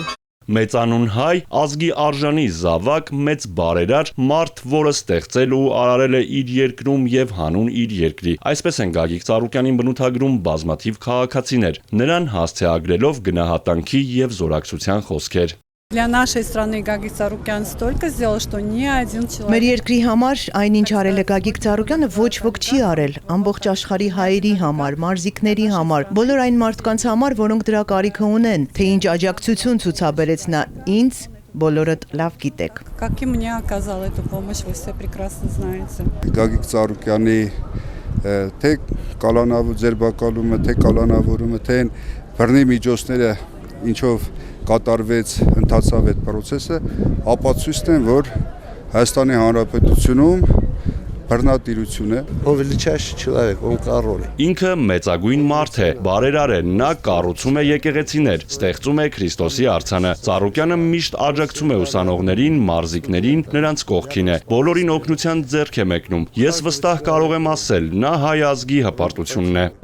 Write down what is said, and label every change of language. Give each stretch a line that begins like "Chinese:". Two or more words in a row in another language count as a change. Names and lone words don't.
Armenian: Մեծանուն հայ, ազգի արժանի զավակ, մեծ բարերար, մարդ, որը ստեղծել ու արարել է իր երկրում եւ հանուն իր երկրի։ Այսպես են Գագիկ Ծառուկյանին բնութագրում բազմաթիվ քաղաքացիներ, նրան հասցեագրելով գնահատանքի եւ զորակցության խոսքեր։
Russian: Для нашей страны Гагик Ծառուկյան столько сделал, что ни один человек.
Armenian: Մեր երկրի համար այնինչ արել է Գագիկ Ծառուկյանը ոչ ոք չի արել, ամբողջ աշխարհի հայերի համար, մարզիկների համար, բոլոր այն մարդկանց համար, որոնք դրա կարիքը ունեն, թե ինչ աջակցություն ցուցաբերեց նա ինձ, բոլորդ լավ գիտեք։
Russian: Как и мне оказал эту помощь, вы все прекрасно знаете.
Armenian: Գագիկ Ծառուկյանի թե կալանավոր ձերբակալումը, թե կալանավորումը, թե բռնի միջոցները ինչով կատարվեց, ընթացավ այդ process-ը, ապացույցն են, որ Հայաստանի Հանրապետությունում բռնատիրություն է։
Russian: Повеличайший человек, он король։
Armenian: Ինքը մեծագույն մարդ է, բարերար է, նա կառուցում է եկեղեցիներ, ստեղծում է Քրիստոսի արձանը։ Ծառուկյանը միշտ աջակցում է ուսանողներին, մարզիկներին, նրանց կողքին է։ Բոլորին օգնության ձեռք է մեկնում։ Ես վստահ կարող եմ ասել, նա հայ ազգի հպարտությունն է։